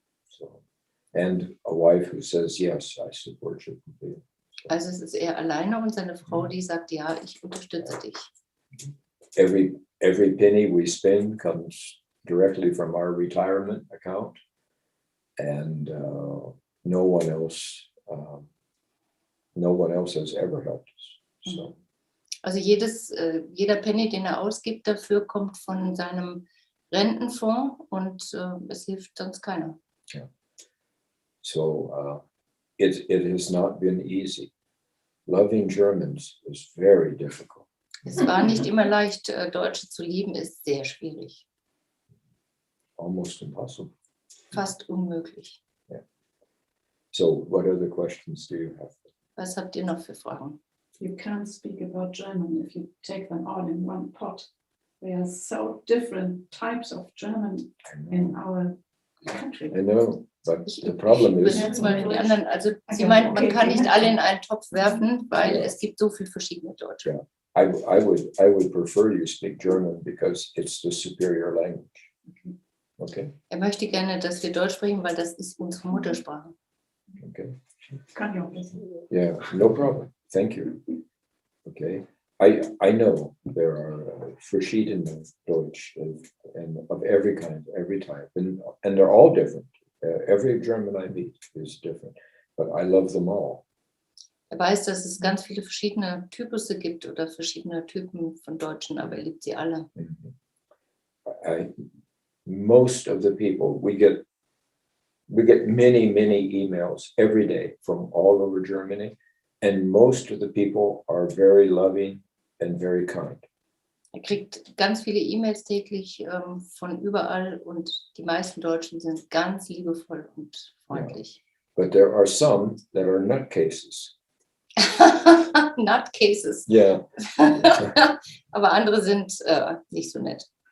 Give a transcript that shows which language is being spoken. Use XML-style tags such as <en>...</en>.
<en>So, and a wife who says, yes, I support you completely.</en> <de>Also es ist er alleine und seine Frau, die sagt, ja, ich unterstütze dich.</de> <en>Every penny we spend comes directly from our retirement account, and no one else has ever helped us. So.</en> <de>Also jeder Penny, den er ausgibt dafür, kommt von seinem Rentenfonds und es hilft sonst keiner.</de> <en>Yeah. So it has not been easy. Loving Germans is very difficult.</en> <de>Es war nicht immer leicht, Deutsche zu lieben, ist sehr schwierig.</de> <en>Almost impossible.</en> <de>Fast unmöglich.</de> <en>So what other questions do you have?</en> <de>Was habt ihr noch für Fragen?</de> <en>You can't speak about German if you take them all in one pot. There are so different types of German in our country. I know, but the problem is,</en> <de>Übersetzt mal für die anderen. Also sie meint, man kann nicht alle in einen Topf werfen, weil es gibt so viele verschiedene Deutsche.</de> <en>Yeah. I would prefer you speak German because it's the superior language. Okay.</en> <de>Er möchte gerne, dass wir Deutsch sprechen, weil das ist unsere Muttersprache.</de> <en>Okay.</en> <de>Kann ja auch wissen.</de> <en>Yeah, no problem. Thank you. Okay. I know there are</en> <de>verschiedene Deutsch</de> <en>and of every kind, every type, and they're all different. Every German I meet is different, but I love them all.</en> <de>Er weiß, dass es ganz viele verschiedene Typusse gibt oder verschiedene Typen von Deutschen, aber er liebt sie alle.</de> <en>Most of the people, we get many emails every day from all over Germany, and most of the people are very loving and very kind.</en> <de>Er kriegt ganz viele E-Mails täglich von überall und die meisten Deutschen sind ganz liebevoll und freundlich.</de> <en>But there are some that are nutcases. Nutcases. Yeah.</en> <de>Aber andere sind nicht so nett.</de>